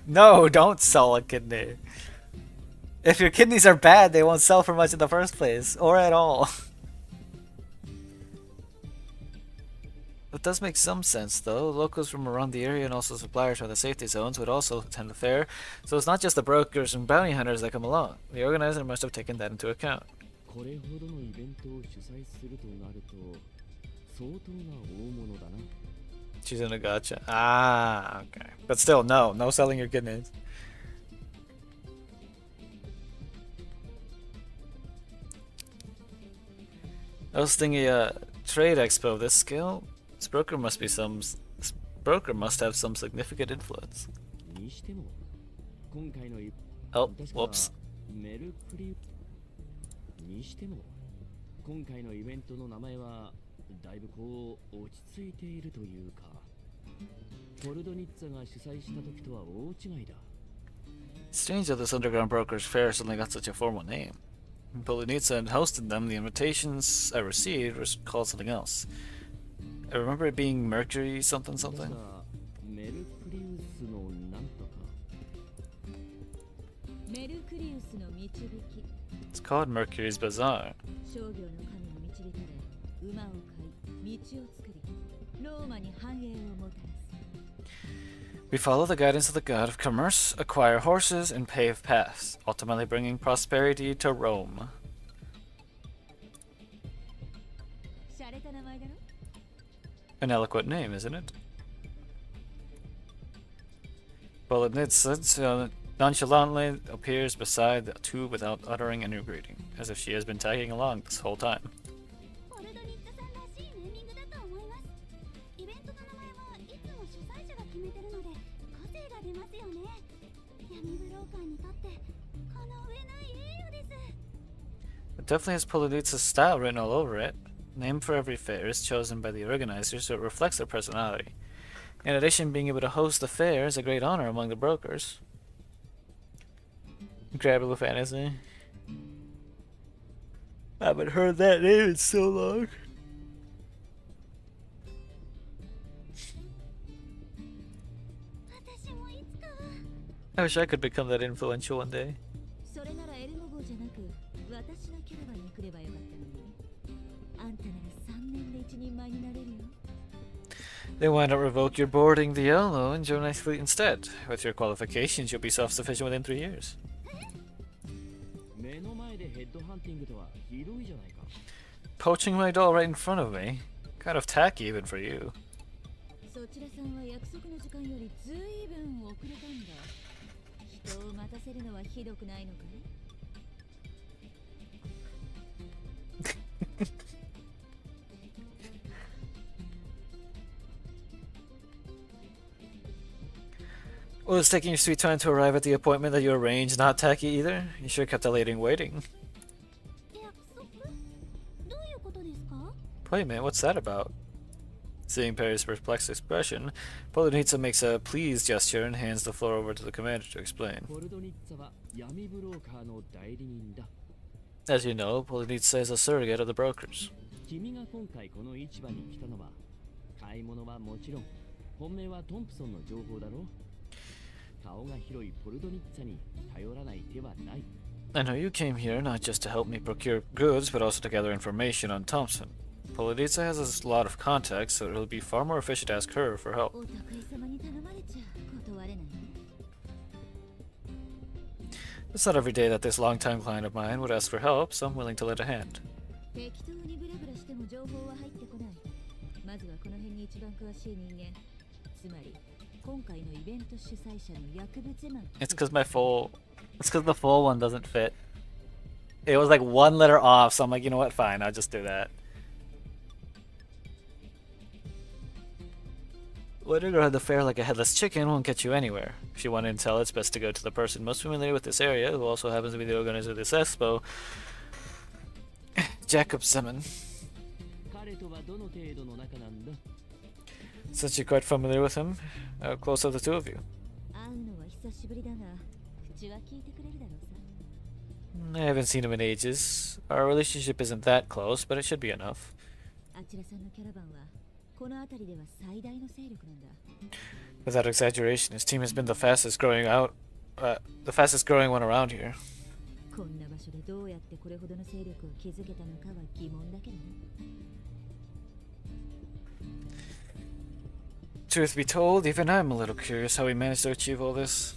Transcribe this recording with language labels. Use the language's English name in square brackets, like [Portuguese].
[English] No, don't sell a kidney. If your kidneys are bad, they won't sell for much in the first place, or at all. It does make some sense, though. Locals from around the area and also suppliers from the safety zones would also attend the fair, so it's not just the brokers and bounty hunters that come along. The organizer must have taken that into account. [Japanese] これほどのイベントを主催するとなると相当な大物だな。 [English] She's in a gotcha. Ah, okay. But still, no selling your kidneys. I was thinking, trade expo this scale. This broker must be some broker must have some significant influence. [Japanese] にしても今回の [English] Oh, [Japanese] 確か [English] whoops. [Japanese] メルクリにしても今回のイベントの名前はだいぶこう落ち着いているというかポルドニッツァが主催した時とは大違いだ [English] Strange that this underground broker's fair suddenly got such a formal name. Polonitsa had hosted them. The invitations I received was called something else. I remember it being Mercury something [Japanese] 確 [English] something. [Japanese] かメルクリウスのなんとかメルクリウスの導き [English] It's called Mercury's Bazaar. [Japanese] 商業の神に導かれ馬を飼い道を作りローマに繁栄をもたらす [English] We follow the guidance of the god of commerce, acquire horses, and pave paths, ultimately bringing prosperity to Rome. [Japanese] シャレた名前だろ [English] An eloquent name, isn't it? Polonitsa nonchalantly appears beside the two without uttering any greeting, as if she has been tagging along this whole time. [Japanese] ポルドニッツァさんらしいネーミングだと思います。イベントの名前はいつも主催者が決めてるので個性が出ますよね。闇ブローカーにとってこの上ない栄誉です。 [English] It definitely has Polonitsa's style written all over it. Name for every fair is chosen by the organizers so it reflects their personality. In addition, being able to host the fair is a great honor among the brokers. Grab fantasy. I haven't heard that name in so long. [Japanese] 私もいつかは [English] I wish I could become that influential one day. [Japanese] それならエルモ号じゃなく私のキャラバンに来ればよかったのにあんたなら3年で一人前になれるよ [English] Then why not revoke your boarding the Yellow and join my fleet instead? With your qualifications, you'll be self-sufficient within 3 years. [Japanese] 目の前でヘッドハンティングとはひどいじゃないか [English] Poaching my doll right in front of me? Kind of tacky even for you. [Japanese] そちらさんは約束の時間よりずいぶん遅れたんだ人を待たせるのはひどくないのかい [English] Well, it's taking your sweet time to arrive at the appointment that you arranged. Not tacky either. You sure kept the lady waiting. [Japanese] 約束どういうことですか [English] Wait a minute, what's that about? Seeing Perry's perplexed expression, Polonitsa makes a pleased gesture and hands the floor over to the commander to explain. [Japanese] ポルドニッツァは闇ブローカーの代理人だ [English] As you know, Polonitsa is a surrogate of the brokers. [Japanese] 君が今回この市場に来たのは買い物はもちろん本命はトンプソンの情報だろ顔が広いポルドニッツァに頼らない手はない [English] I know you came here not just to help me procure goods, but also to gather information on Thompson. Polonitsa has a lot of contacts, so it'll be far more efficient to ask her for help. [Japanese] お得意様に頼まれちゃ断れないね [English] It's not every day that this longtime client of mine would ask for help, so I'm willing to lend a hand. [Japanese] 適当にブラブラしても情報は入ってこないまずはこの辺に一番詳しい人間つまり今回のイベント主催者の薬物マン [English] It's because the full one doesn't fit. It was like one letter off, so I'm like, you know what, fine, I'll just do that. Letting around the fair like a headless chicken won't get you anywhere. If you want intel, it's best to go to the person most familiar with this area, who also happens to be the organizer of this expo, Jacob Simon. [Japanese] 彼とはどの程度の仲なんだ [English] Since you're quite familiar with him, how close are the two of you? [Japanese] 会うのは久しぶりだが口は聞いてくれるだろうさ [English] I haven't seen him in ages. Our relationship isn't that close, but it should be enough. [Japanese] あちらさんのキャラバンはこの辺りでは最大の勢力なんだ [English] Without exaggeration, his team has been the fastest growing one around here. [Japanese] こんな場所でどうやってこれほどの勢力を築けたのかは疑問だけどね [English] Truth be told, even I'm a little curious how he managed to achieve all this.